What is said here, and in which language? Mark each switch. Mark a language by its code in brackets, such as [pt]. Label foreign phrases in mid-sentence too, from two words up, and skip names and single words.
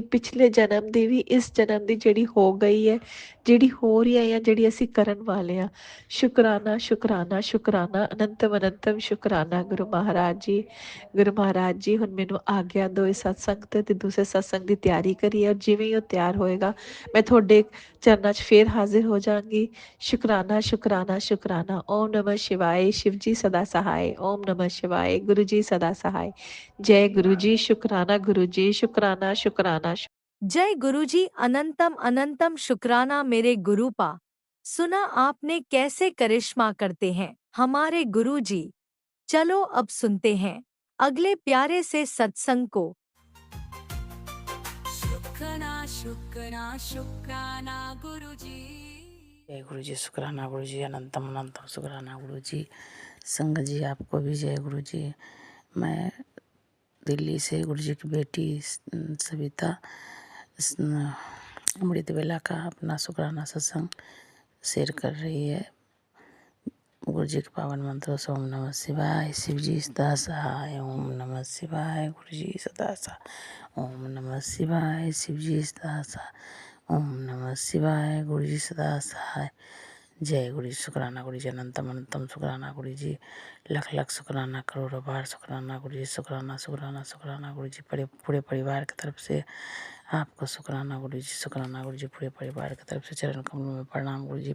[pa] ਪਿਛਲੇ ਜਨਮ ਦੀ ਵੀ, ਇਸ ਜਨਮ ਦੀ ਜਿਹੜੀ ਹੋ ਗਈ ਹੈ, ਜਿਹੜੀ ਹੋ ਰਹੀ ਹੈ, ਜਾਂ ਜਿਹੜੀ ਅਸੀਂ ਕਰਨ ਵਾਲੇ ਹਾਂ, ਸ਼ੁਕਰਾਨਾ ਸ਼ੁਕਰਾਨਾ ਸ਼ੁਕਰਾਨਾ ਅਨੰਤਮ ਅਨੰਤਮ ਸ਼ੁਕਰਾਨਾ ਗੁਰੂ ਮਹਾਰਾਜ ਜੀ। ਗੁਰੂ ਮਹਾਰਾਜ ਜੀ ਹੁਣ ਮੈਨੂੰ ਆਗਿਆ ਦਿਓ ਇਸ ਸਤਸੰਗ ਤੇ ਦੂਸਰੇ ਸਤਸੰਗ ਦੀ ਤਿਆਰੀ ਕਰੀਏ, ਔਰ ਜਿਵੇਂ ਹੀ ਉਹ ਤਿਆਰ ਹੋਏਗਾ ਮੈਂ ਤੁਹਾਡੇ ਚਰਨਾਂ 'ਚ ਫੇਰ ਹਾਜ਼ਰ ਹੋ ਜਾਵਾਂਗੀ। ਸ਼ੁਕਰਾਨਾ ਸ਼ੁਕਰਾਨਾ ਸ਼ੁਕਰਾਨਾ। ਓਮ ਨਮः शिवाय। [hi] शिव जी सदा सहाय। ओम नमः शिवाय। गुरु जी सदा सहाय। जय गुरु जी। शुकराना गुरु जी। शुकराना शुकराना। जय गुरुजी। अनंतम अनंतम शुक्राना मेरे गुरुपा। सुना आपने कैसे करिश्मा करते हैं हमारे गुरुजी। चलो अब सुनते हैं अगले प्यारे से सत्संग को। शुक्राना शुक्राना शुक्राना गुरुजी। जय गुरु जी। शुक्राना गुरु जी। अनंतम अनंतम शुक्राना गुरु जी। संग जी आपको भी जय गुरु जी। मैं दिल्ली से गुरु जी की बेटी सविता अमृत वेला का अपना शुक्राना सत्संग शेयर कर रही है। गुरु जी के पावन मंत्रों से ओम नमः शिवाय। शिव जी सदा सहाय। ओम नमः शिवाय। गुरु जी सदा सहाय। ओम नमः शिवाय। शिव जी सदा सहाय। ओम नमः शिवाय। गुरु जी सदा सहाय। जय गुरु जी। शुक्राना गुरु जी। अनंतम अनंतम शुक्राना गुरु जी। लख लख शुक्राना, करोड़ों बार शुक्राना गुरु जी। शुक्राना शुक्राना शुक्राना गुरु जी। पूरे परिवार की तरफ से आपको शुक्राना गुरु जी। शुक्राना गुरु जी। पूरे परिवार की तरफ से चरण कमलों में प्रणाम गुरु जी।